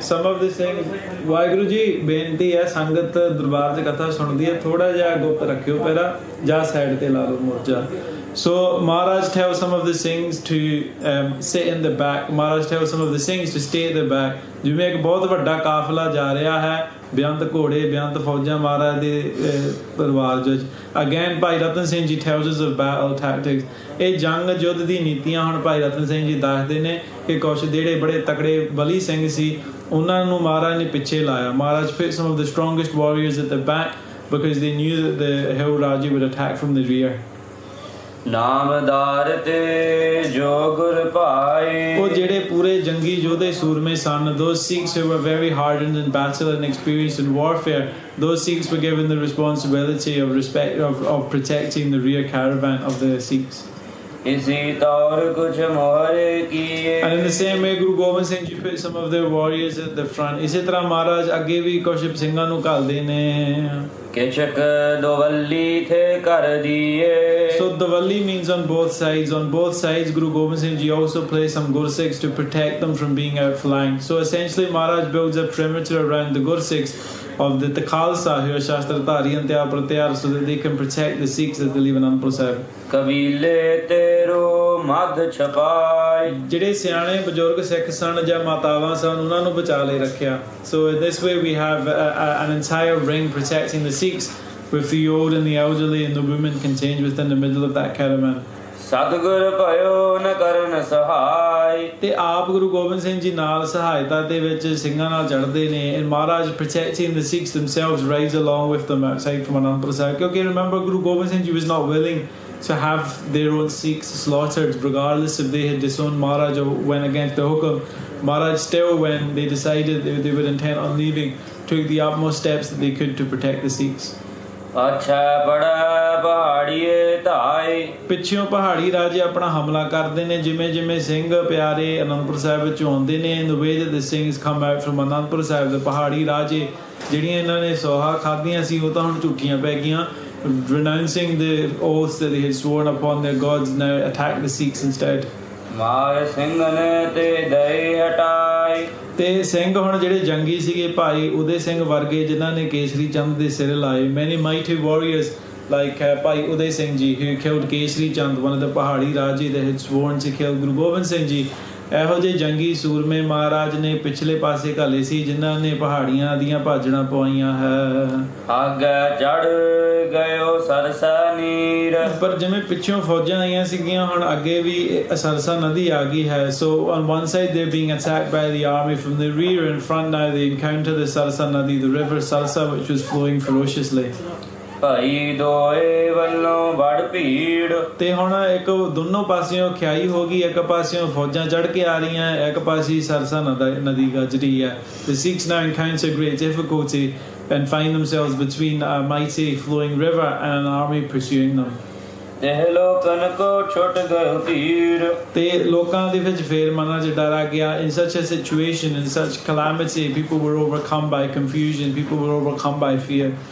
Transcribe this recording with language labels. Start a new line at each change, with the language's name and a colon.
English: some of the
Punjabi: Singh Waheguru ji ਬੇਨਤੀ ਹੈ ਸੰਗਤ ਦਰਬਾਰ 'ਚ ਕਥਾ ਸੁਣਦੀ ਹੈ, ਥੋੜਾ ਜਿਹਾ ਗੁਪਤ ਰੱਖਿਓ ਪਹਿਲਾਂ ਜਾਂ ਸਾਈਡ ਤੇ ਲਾ ਲਓ ਮੋਰਚਾ।
English: So Maharaj tells some of the Singhs to sit in the back. Maharaj tells some of the Singhs to stay at the back.
Punjabi: ਜਿਵੇਂ ਇੱਕ ਬਹੁਤ ਵੱਡਾ ਕਾਫਲਾ ਜਾ ਰਿਹਾ ਹੈ, ਬੇਅੰਤ ਘੋੜੇ, ਬੇਅੰਤ ਫੌਜਾਂ ਮਹਾਰਾਜ ਦੇ ਪਰਿਵਾਰ ਵਿੱਚ।
English: Again Bhai Ratan Singh ji tells us of battle tactics.
Punjabi: ਇਹ ਜੰਗ ਯੁੱਧ ਦੀ ਨੀਤੀਆਂ ਹੁਣ ਭਾਈ ਰਤਨ ਸਿੰਘ ਜੀ ਦੱਸਦੇ ਨੇ ਕਿ ਕੁਛ ਜਿਹੜੇ ਬੜੇ ਤਕੜੇ ਬਲੀ ਸਿੰਘ ਸੀ ਉਹਨਾਂ ਨੂੰ ਮਹਾਰਾਜ ਨੇ ਪਿੱਛੇ ਲਾਇਆ।
English: Maharaj put some of the strongest warriors at the back because they knew that the hill Raji would attack from the rear.
Punjabi: ਨਾਮਦਾਰ ਤੇ ਜੋ ਗੁਰ ਭਾਏ। ਉਹ ਜਿਹੜੇ ਪੂਰੇ ਜੰਗੀ ਯੋਧੇ ਸੂਰਮੇ ਸਨ,
English: those Sikhs who were very hardened in battle and experienced in warfare, those Sikhs were given the responsibility of protecting the rear caravan of the Sikhs.
Punjabi: ਇਸੀ ਤੌਰ ਕੁਛ ਮੋਹਰੇ ਕੀਏ।
English: And in the same way Guru Gobind Singh Ji put some of their warriors at the front.
Punjabi: ਇਸੇ ਤਰ੍ਹਾਂ ਮਹਾਰਾਜ ਅੱਗੇ ਵੀ ਕੁਛ ਸਿੰਘਾਂ ਨੂੰ ਘੱਲਦੇ ਨੇ। ਕਿਛਕ ਦੋਵੱਲੀ ਥੇ ਕਰ ਦੀਏ।
English: So Dawali means on both sides. On both sides Guru Gobind Singh Ji also placed some Gursikhs to protect them from being outflanked. So essentially Maharaj builds a perimeter around the Gursikhs of the Khalsa who are Shastradhari and Tyar Pratyar, so that they can protect the Sikhs as they leave Anandpur Sahib.
Punjabi: ਕਬੀਲੇ ਤੇਰੋ ਮੱਧ ਛਪਾਈ। ਜਿਹੜੇ ਸਿਆਣੇ ਬਜ਼ੁਰਗ ਸਿੱਖ ਸਨ ਜਾਂ ਮਾਤਾਵਾਂ ਸਨ ਉਹਨਾਂ ਨੂੰ ਬਚਾ ਲੈ ਰੱਖਿਆ।
English: So in this way we have an entire ring protecting the Sikhs, with the old and the elderly and the women contained within the middle of that caravan.
Punjabi: ਸਤਿਗੁਰ ਭਇਓ ਨ ਕਰਨ ਸਹਾਈ। ਤੇ ਆਪ ਗੁਰੂ ਗੋਬਿੰਦ ਸਿੰਘ ਜੀ ਨਾਲ ਸਹਾਇਤਾ ਦੇ ਵਿੱਚ ਸਿੰਘਾਂ ਨਾਲ ਚੜ੍ਹਦੇ ਨੇ।
English: And Maharaj protecting the Sikhs themselves rides along with them outside from Anandpur Sahib. ਕਿਉਂਕਿ remember Guru Gobind Singh Ji was not willing to have their own Sikhs slaughtered regardless if they had disowned Maharaj or went against the hukum. Maharaj still, when they decided they were intent on leaving, took the utmost steps that they could to protect the Sikhs.
Punjabi: ਅੱਛਾ ਬੜਾ ਪਹਾੜੀਏ ਧਾਈ। ਪਿੱਛੋਂ ਪਹਾੜੀ ਰਾਜੇ ਆਪਣਾ ਹਮਲਾ ਕਰਦੇ ਨੇ। ਜਿਵੇਂ ਜਿਵੇਂ ਸਿੰਘ ਪਿਆਰੇ ਅਨੰਦਪੁਰ ਸਾਹਿਬ ਵਿੱਚੋਂ ਆਉਂਦੇ ਨੇ,
English: in the way that the Singhs come out from Anandpur Sahib, the
Punjabi: ਪਹਾੜੀ ਰਾਜੇ ਜਿਹੜੀਆਂ ਇਹਨਾਂ ਨੇ ਸੋਹਾ ਖਾਧੀਆਂ ਸੀ ਉਹ ਤਾਂ ਹੁਣ ਝੂਠੀਆਂ ਪੈ ਗਈਆਂ।
English: Renouncing the oaths that they had sworn upon their gods, now attack the Sikhs instead.
Punjabi: ਮਾਰ ਸਿੰਘ ਨੇ ਤੇ ਦਈ ਹਟਾਈ। ਤੇ ਸਿੰਘ ਹੁਣ ਜਿਹੜੇ ਜੰਗੀ ਸੀਗੇ ਭਾਈ ਉਦੇ ਸਿੰਘ ਵਰਗੇ ਜਿਨ੍ਹਾਂ ਨੇ ਕੇਸਰੀ ਚੰਦ ਦੇ ਸਿਰ ਲਾਏ।
English: Many mighty warriors like Bhai Ude Singh ji who killed Kesari Chand, one of the Pahari ਰਾਜੇ that had sworn to kill Guru Gobind Singh Ji.
Punjabi: ਇਹੋ ਜਿਹੇ ਜੰਗੀ ਸੂਰਮੇ ਮਹਾਰਾਜ ਨੇ ਪਿਛਲੇ ਪਾਸੇ ਘੱਲੇ ਸੀ ਜਿਨ੍ਹਾਂ ਨੇ ਪਹਾੜੀਆਂ ਦੀਆਂ ਭਾਜੜਾਂ ਪਵਾਈਆਂ ਹੈ। ਅੱਗੇ ਚੜ ਗਇਓ ਸਰਸਾ ਨੀਰ। ਪਰ ਜਿਵੇਂ ਪਿੱਛੋਂ ਫੌਜਾਂ ਆਈਆਂ ਸੀਗੀਆਂ ਹੁਣ ਅੱਗੇ ਵੀ ਸਰਸਾ ਨਦੀ ਆ ਗਈ ਹੈ।
English: So on one side they're being attacked by the army, from the rear and front now they encounter the Sarsa Nadi, the river Sarsa, which was flowing ferociously.
Punjabi: ਭਾਈ ਦੋਏ ਵੱਲੋਂ ਬੜ ਭੀੜ। ਤੇ ਹੁਣ ਇੱਕ ਦੋਨੋਂ ਪਾਸਿਓਂ ਖਿਆਈ ਹੋ ਗਈ, ਇੱਕ ਪਾਸਿਓਂ ਫੌਜਾਂ ਚੜ ਕੇ ਆ ਰਹੀਆਂ, ਇੱਕ ਪਾਸੇ ਸਰਸਾ ਨਦੀ ਗੱਜ ਰਹੀ ਹੈ।
English: The Sikhs now encounter great difficulty and find themselves between a mighty flowing river and an army pursuing them.
Punjabi: ਲੋਕਾਂ ਕੋ ਛੁੱਟ ਗਏ ਧੀਰ। ਤੇ ਲੋਕਾਂ ਦੇ ਵਿੱਚ ਫੇਰ ਮਨਾਂ 'ਚ ਡਰ ਆ ਗਿਆ।
English: In such a situation, in such calamity, people were overcome by confusion, people were overcome by fear.